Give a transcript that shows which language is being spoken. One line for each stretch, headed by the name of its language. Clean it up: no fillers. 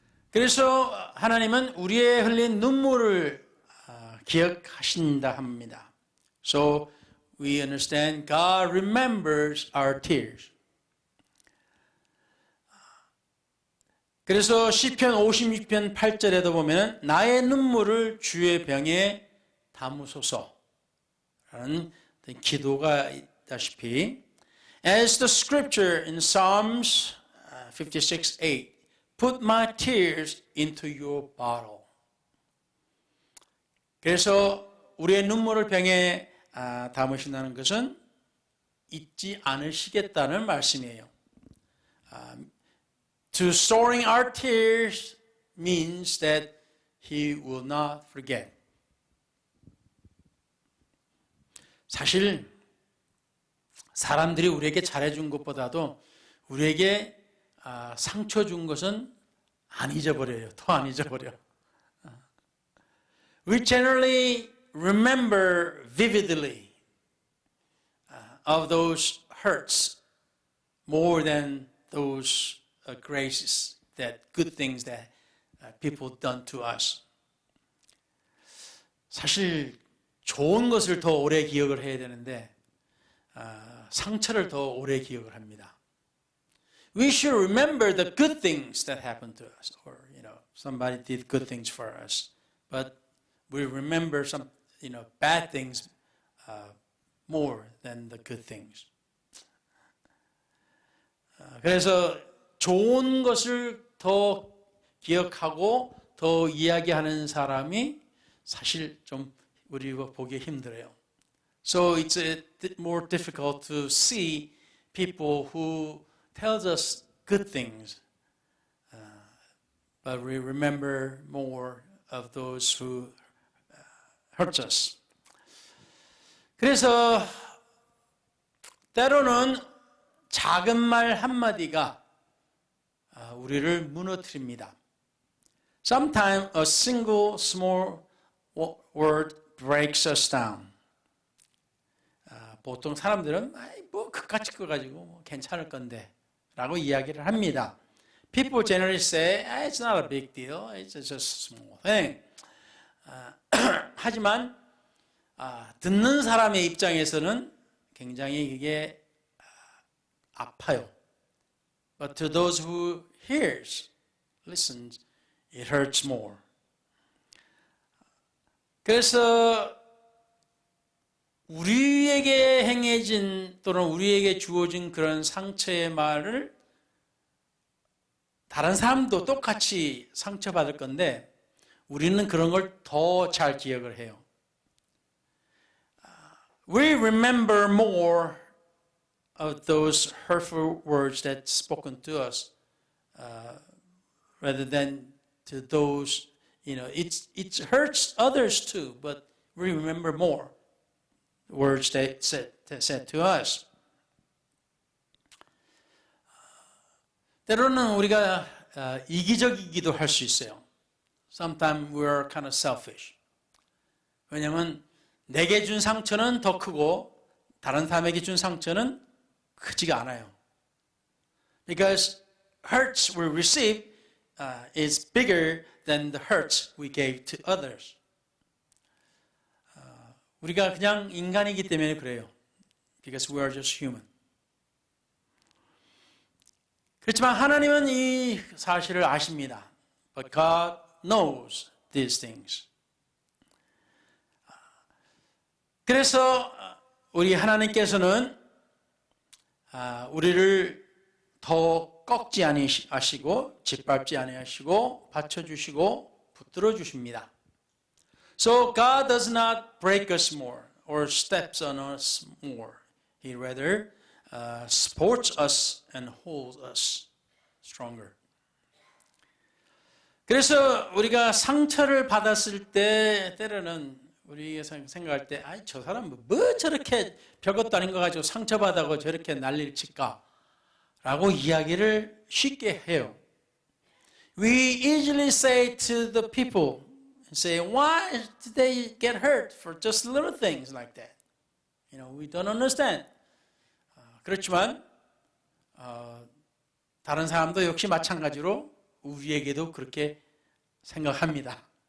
Korean: 그래서 하나님은 우리의 흘린 눈물을 기억하신다 합니다.
English: So we understand God remembers our tears.
Korean: 그래서 시편 56편 8절에도 보면 나의 눈물을 주의 병에 담으소서라는 기도가 있다시피
English: As the scripture in Psalms 56:8 Put my tears into your bottle.
Korean: 그래서 우리의 눈물을 병에 담으신다는 것은 잊지 않으시겠다는 말씀이에요.
English: To storing our tears means that He will not forget.
Korean: 사실 사람들이 우리에게 잘해준 것보다도 우리에게 상처 준 것은 안 잊어버려요. 더 안 잊어버려.
English: We generally remember vividly of those hurts more than those graces, that good things that people done to us.
Korean: 사실 좋은 것을 더 오래 기억을 해야 되는데 상처를 더 오래 기억을 합니다.
English: We should remember the good things that happened to us, or somebody did good things for us, but we remember some bad things more than the good things.
Korean: 그래서 좋은 것을 더 기억하고 더 이야기하는 사람이 사실 좀 우리가 보기 힘들어요.
English: So it's more difficult to see people who tells us good things, but we remember more of those who hurt us.
Korean: 그래서 때로는 작은 말 한마디가 우리를 무너뜨립니다.
English: Sometimes a single small word breaks us down.
Korean: 보통 사람들은 뭐 그까짓 거 가지고 뭐 괜찮을 건데 라고 이야기를 합니다.
English: People generally say, it's not a big deal, it's just a small thing.
Korean: 하지만 듣는 사람의 입장에서는 굉장히 이게 아파요.
English: But to those who listens, it hurts more.
Korean: 그래서 우리에게 행해진 또는 우리에게 주어진 그런 상처의 말을 다른 사람도 똑같이 상처받을 건데 우리는 그런 걸 더 잘 기억을 해요.
English: We remember more of those hurtful words that's spoken to us rather than to those, it hurts others too, but we remember more words that said to us.
Korean: 때로는 우리가 이기적이기도 할 수 있어요.
English: Sometimes we are kind of selfish.
Korean: 왜냐하면 내게 준 상처는 더 크고 다른 사람에게 준 상처는 크지가 않아요.
English: Because hurts we receive is bigger than the hurts we gave to others.
Korean: 우리가 그냥 인간이기 때문에 그래요.
English: Because we are just human.
Korean: 그렇지만 하나님은 이 사실을 아십니다.
English: But God knows these things.
Korean: 그래서 우리 하나님께서는 우리를 더 꺾지 아니하시고 짓밟지 아니하시고 받쳐주시고 붙들어 주십니다.
English: So God does not break us more or steps on us more. He rather supports us and holds us stronger.
Korean: 그래서 우리가 상처를 받았을 때 때로는 우리가 생각할 때 아이 저 사람 뭐 저렇게 별것도 아닌 거 가지고 상처받아고 저렇게 난리를 칠까 라고 이야기를 쉽게 해요.
English: We easily say to the people, say, why did they get hurt for just little things like that? You know, we don't understand.
Korean: 그렇지만 다른 사람도 역시 마찬가지로 우리에게도 그렇게 생각합니다.